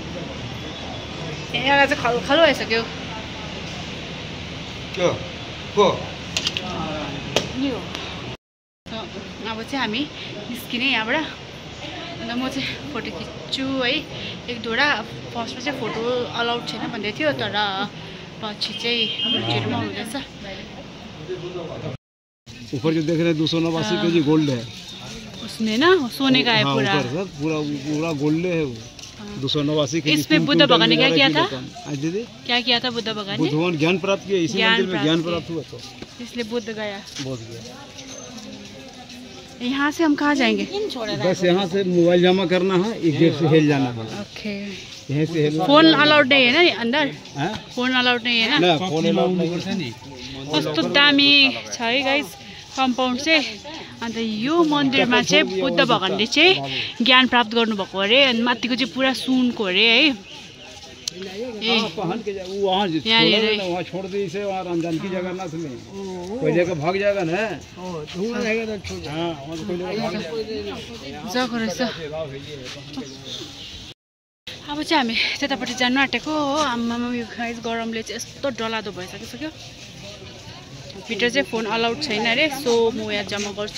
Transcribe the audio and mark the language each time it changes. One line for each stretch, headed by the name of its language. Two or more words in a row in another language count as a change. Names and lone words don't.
Nepali: यहाँ चाहिँ खलखलो भइसक्यो। अब चाहिँ हामी निस्किने यहाँबाट। अन्त म चाहिँ फोटो खिच्छु है एक दुईवटा। फर्स्टमा चाहिँ
English: photo allowed
Nepali: छैन भन्दै थियो, तर पछि चाहिँ गुरुजीहरू पनि आउनुहुँदैछ।
Hindi: ऊपर जो देख रहे हैं 289 केजी गोल्ड है उसमें ना, सोने का है पूरा। पूरा पूरा गोल्ड है वो 289 केजी। इसमें बुद्ध भगवान ने क्या किया था? दीदी क्या किया था बुद्ध भगवान ने? बुद्ध भगवान ज्ञान प्राप्त किया, इसी मंदिर में ज्ञान प्राप्त हुआ, तो इसलिए बुद्ध गया। बोध गया। यहाँ से हम कहाँ जाएंगे? बस यहाँ से मोबाइल जमा करना है, एक गेट से हिल जाना है। ओके। यहाँ से हिल।
English: phone allowed
Hindi: नहीं है ना अंदर? हाँ?
English: phone allowed
Hindi: नहीं है ना? ना
English: phone allowed
Hindi: नहीं।
Nepali: कस्तो दामी छ है गाइस कम्पाउन्ड चाहिँ। अन्त यो मन्दिरमा चाहिँ बुद्ध भगवानले चाहिँ ज्ञान प्राप्त गर्नुभएको अरे। अनि माथिको चाहिँ पुरा सुनको अरे है।
Hindi: वहाँ छोड़ दी इसे, वहाँ रामजानकी जगन्नाथ में कोई लेकर भाग जाएगा ना।
Nepali: जग्गा रहेछ। अब चाहिँ हामी त्यतापट्टि जानु आँटेको हो। आमामा यो गाइस गरमले चाहिँ यस्तो डरलाग्दो भइसकिसक्यो। भित्र चाहिँ
English: phone allowed
Nepali: छैन अरे, सो म यहाँ जम्मा गर्छु।